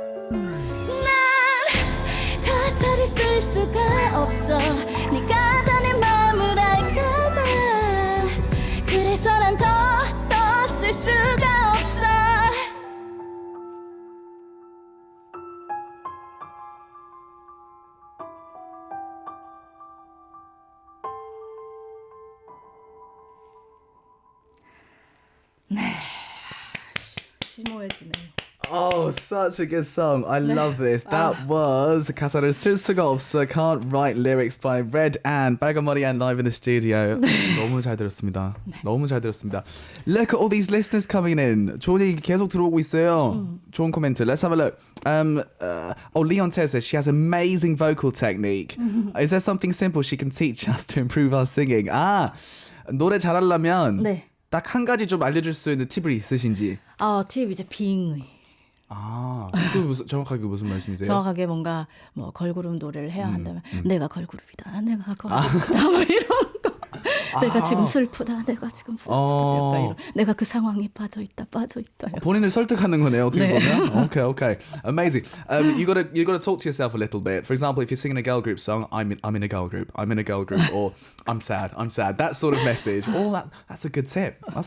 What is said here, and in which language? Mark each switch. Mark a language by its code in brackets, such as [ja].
[ko] 난 가사를 쓸 수가 없어 네가 다 내 맘을 알까봐 그래서 난 더 쓸 수가 없어 네 심오해지네 [en] Oh, such a good song. I love this. That was 가사를 쓸 수가 없어 Can't Write Lyrics by Red-An. 빨간머리앤 live in the studio. [ko] 너무 잘 들었습니다. 너무 잘 들었습니다. [en] Look at all these listeners coming in. [ko] 좋은 얘기 계속 들어오고 있어요. 좋은 코멘트. [en] Let's have a look. Leon says she has amazing vocal technique. Is there something simple she can teach us to improve our singing? [ko] 노래 잘하려면 네. 딱 한 가지 좀 알려줄 수 있는 팁이 있으신지. 팁 이제 빙의 그 정확하게 무슨 말씀이세요? 정확하게 뭔가 뭐 걸그룹 노래를 해야 한다면 내가 걸그룹이다 내가 걸그룹이다 뭐 이런 거 내가 지금 슬프다 내가 지금 슬프다 이런. 내가 그 상황에 빠져있다 본인을 설득하는 거네요 어떻게 네. 보면. [en] Okay. Amazing. You gotta talk to yourself a little bit. For example, if you're singing a girl group song, I'm in a girl group, or I'm sad, that sort of message. That's a good tip.